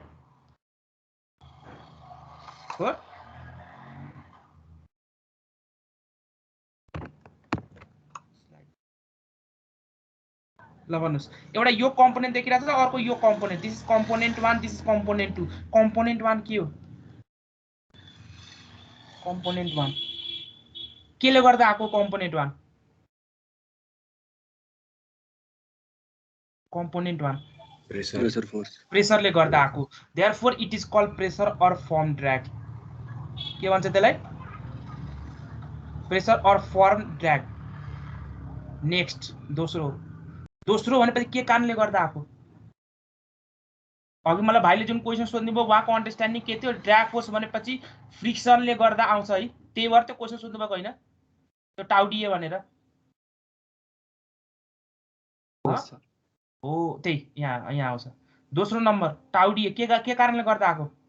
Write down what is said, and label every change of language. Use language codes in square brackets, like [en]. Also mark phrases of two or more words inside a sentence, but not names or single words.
[ne] हो ल भन्नुस् एउटा यो कम्पोनेन्ट देखिराछ र अर्को यो कम्पोनेन्ट [en] this is component 1 this is component 2 [ne] कम्पोनेन्ट 1 के हो कम्पोनेन्ट 1 केले गर्दा आको कम्पोनेन्ट 1 कम्पोनेन्ट 1 [en] pressure force [ne] प्रेशरले गर्दा आको [en] therefore it is called pressure or form drag [ne] के भन्छ त्यसलाई [en] pressure or form drag next [ne] दोस्रो भनेपछि के कारणले गर्दा आको अघि मलाई भाइले जुन क्वेशन सोध्नु भयो उहाँको अन्डरस्ट्यान्डिङ के थियो [en] drag force [ne] भनेपछि फ्रिक्सनले गर्दा आउँछ है त्यही भएर त्यो क्वेशन सोध्नु भएको हैन त्यो [en] tau dA [ne] भनेर हो त्यही यहाँ आउँछ दोस्रो नम्बर [en] tau dA [ne] के कारणले गर्दा आको